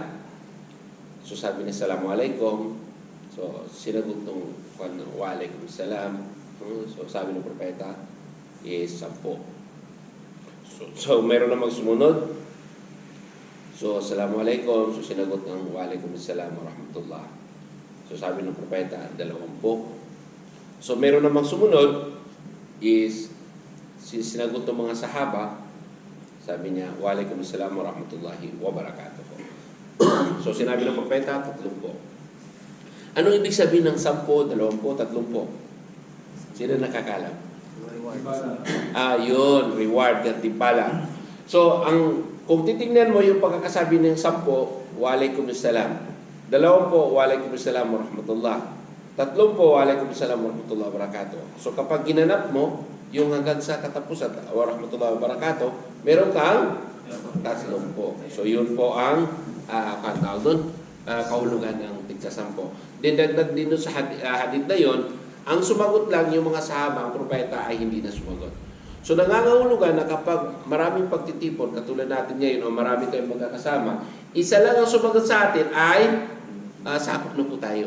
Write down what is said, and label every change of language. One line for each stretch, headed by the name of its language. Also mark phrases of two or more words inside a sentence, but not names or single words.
Filipino: So sabi niya, Assalamualaikum. So sinagot nung
Arabic: وعليكم السلام.
Filipino: So sabi ng propeta is 10. So mayroon na magsumunod. So Assalamualaikum. So sinagot ng
Arabic: وعليكم السلام ورحمة الله.
Filipino: So sabi ng propeta 20. So meron namang sumunod is sinagot ng mga sahaba, sabi niya,
Arabic: وعليكم السلام ورحمة الله وبركاته.
Filipino: So sinabi ng propeta, 30. Anong ibig sabihin ng 10, 20, 30? Sino nakakalam? Yun, reward, gantimpala. So kung titingnan mo yung pagkakasabi ng 10,
Arabic: وعليكم السلام. 20، وعليكم السلام ورحمة الله. 30، وعليكم السلام ورحمة الله وبركاته.
Filipino: So kapag ginanap mo yung hanggang sa katapusan,
Arabic: ورحمة الله وبركاته,
Filipino: meron kang 30. So yun po ang kahulugan ng tigsa-10. Dagdag din sa hadith na yun, ang sumagot lang yung mga sahaba, ang propeta ay hindi na sumagot. So nangangahulugan na kapag maraming pagtitipon, katulad natin ngayon, o marami tayong magkakasama, isa lang ang sumagot sa atin ay sakop na po tayo.